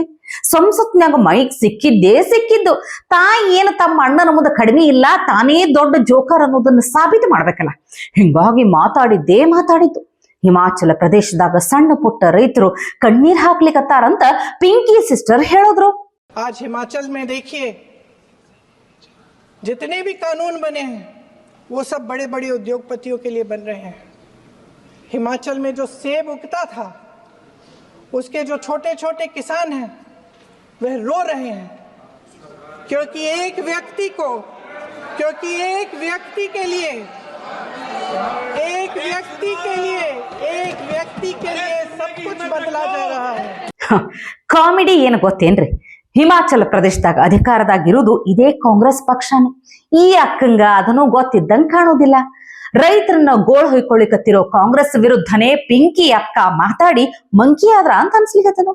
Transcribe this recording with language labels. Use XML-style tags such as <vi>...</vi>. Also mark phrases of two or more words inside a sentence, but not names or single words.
<kn>ಸಂಸತ್ನ್ಯಾಗ ಮೈಕ್ ಸಿಕ್ಕಿದ್ದು ಏನು ತಮ್ಮ ಅಣ್ಣನ ಮುಂದೆ ಕಡಿಮೆ ಇಲ್ಲ, ತಾನೇ ದೊಡ್ಡ ಜೋಕರ್ ಅನ್ನೋದನ್ನ ಸಾಬೀತು ಮಾಡ್ಬೇಕಲ್ಲ. ಹಿಂಗಾಗಿ ಮಾತಾಡಿದ್ದು. ಹಿಮಾಚಲ ಪ್ರದೇಶದಾಗ ಸಣ್ಣ ಪುಟ್ಟ ರೈತರು ಕಣ್ಣೀರ್ ಹಾಕ್ಲಿಕ್ಕತ್ತಾರಂತ ಪಿಂಕಿ ಸಿಸ್ಟರ್ ಹೇಳಿದ್ರು.</kn> <hi>आज हिमाचल में देखिए, जितने भी कानून बने हैं वो सब बड़े बड़े उद्योगपतियों के लिए बन रहे हैं. हिमाचल में जो सेब उगता था उसके जो छोटे छोटे किसान हैं वह रो रहे हैं, क्योंकि एक व्यक्ति के लिए सब कुछ बदला जा रहा है.</hi> <kn>ಕಾಮಿಡಿ ಏನು ಗೊತ್ತೇನ್ರಿ? ಹಿಮಾಚಲ ಪ್ರದೇಶದಾಗ ಅಧಿಕಾರದಾಗಿರುವುದು ಇದೇ ಕಾಂಗ್ರೆಸ್ ಪಕ್ಷನೇ. ಈ ಅಕ್ಕಂಗ ಅದನ್ನು ಗೊತ್ತಿದ್ದಂಗೆ ಕಾಣೋದಿಲ್ಲ. ರೈತರನ್ನ ಗೋಳ್ ಹೊಯ್ಕೊಳ್ಳಿಕತ್ತಿರೋ ಕಾಂಗ್ರೆಸ್ ವಿರುದ್ಧನೇ ಪಿಂಕಿ ಅಕ್ಕ ಮಾತಾಡಿ ಮಂಕಿ ಆದ್ರ ಅಂತ ಅನ್ಸ್ಲಿಕತ್ತದ.</kn>